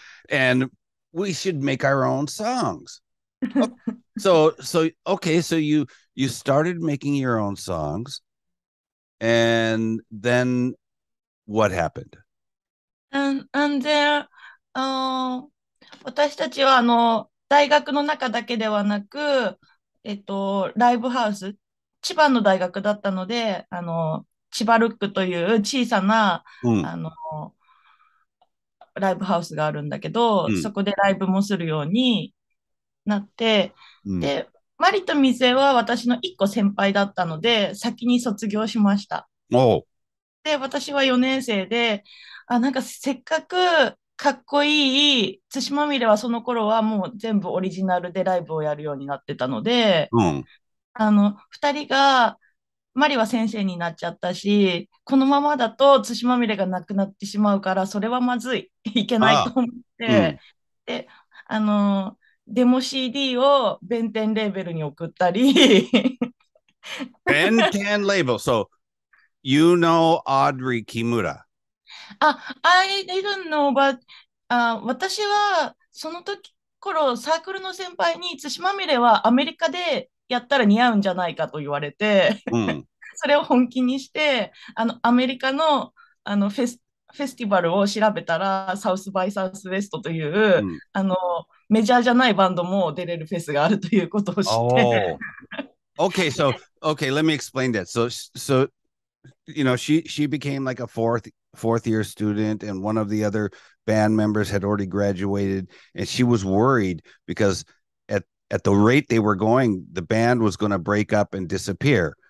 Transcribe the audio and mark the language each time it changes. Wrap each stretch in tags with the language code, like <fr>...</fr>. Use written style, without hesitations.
<en>And we should make our own songs. So okay, so you started making your own songs, and then what happened? And then,</en> <ja>私たちは大学の中だけではなく、ライブハウス、千葉の大学だったので、千葉ルックという小さな、ライブハウスがあるんだけど、そこでライブもするようになって、で、マリとミゼは私の1個先輩だったので、先に卒業しました。で、私は4年生で、なんかせっかくかっこいい、対馬みれはその頃はもう全部オリジナルでライブをやるようになってたので、2人が、マリは先生になっちゃったし、このままだと対馬みれがなくなってしまうから、それはまずい、いけないと思って、で、デモ CD を弁天レーベルに送ったり。</ja> <en>弁天 label. So, you know Audrey Kimura. I didn't know, but</en> <ja>私はその時頃サークルの先輩に対馬みれはアメリカでやったら似合うんじゃないかと言われて、それを本気にしてアメリカの、フェスティバルを調べたらサウスバイサウスウエストという、メジャーじゃないバンドも出れるフェスがあるということを知って。</ja> <en>Okay, let me explain that. So you know, she became like a fourth year student, and one of the other band members had already graduated, and she was worried because at the rate they were going, the band was going to break up and disappear.</en>